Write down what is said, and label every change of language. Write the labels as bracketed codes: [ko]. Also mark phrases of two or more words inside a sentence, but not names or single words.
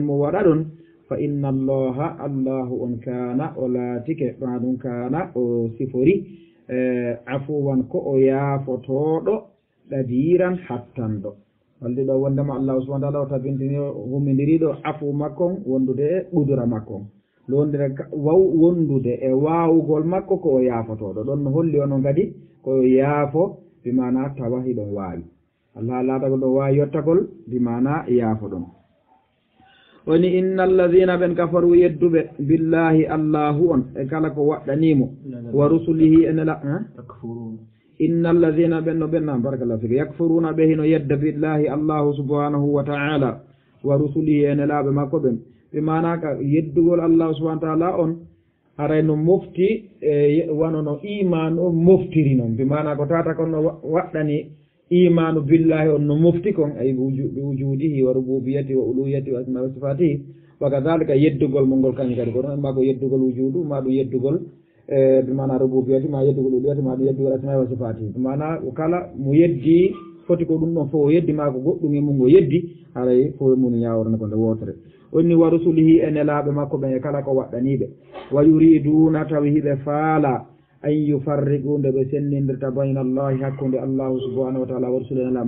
[ff] mo waɗa ɗon fa [ar] إن الله [ff] allahu on kana o laatike ɓa ɗum kana o sifori afuwan ko o yaafotoɗo ɗadiran hattanɗo walde ɗo wondema [ar] الله سبحانه وتعالى [ff] o tabintini hummidiriɗo afu makkon wondude e ɓudura makkon londire wondude e wawugol makko ko o yaafotoɗo ɗon no holli ono kadi koyo yaafo bimana tawa hiɗon waawi allah laatagol ɗo waawi yottagol bimana yaafo ɗon woni [ar] إن الذين [ff] ɓen kafaru yedduɓe billahi allahu on e kala ko waɗɗanimo wa rusulihi enela inna alladina ɓen no ɓenna [ar] بارك الله فيك [ff] yakfuruna ɓe hino yedda [ar] بالله الله سبحانه وتعالى ورسله [ff] enelaɓe makko ɓen ɓe manaka yeddugol [ar] الله سبحانه وتعالى [ff] on haray no mofti wano no imanu o moftiri noon ɓe mana ko tata kon no waɗɗani [ar] إيمان بالله [ff] on no mofti kon ay ɓe [ar] وجوده و ربوبية و ألوهية و أسماء و صفاته و كذلك [ff] yeddugol mo ngol kañum kadi ko ɗon ma ko yeddugol wujudu ma ɗum yeddugol ɓe mana rububiyati ma yeddugol uluhiyati ma ɗum yeddugol [ar] أسماء وصفاته [ff] ɓe mana kala mo yeddi foti ko ɗum ɗon fof o yeddi ma ko goɗɗum e mum o yeddi haray fo mum yawrana ko nde wotere onni [ar] ورسله [ff] e nelaɓe makko ɓen e kala ko waɗɗaniɓe [ar] ويريدون [ff] tawi hiɓe faala [ar] أن يفرقوا [ff] nde ɓe sennindirta [ar] بين الله [ff] hakkude [ar] الله سبحانه وتعالى ورسل [ff] nelaɓe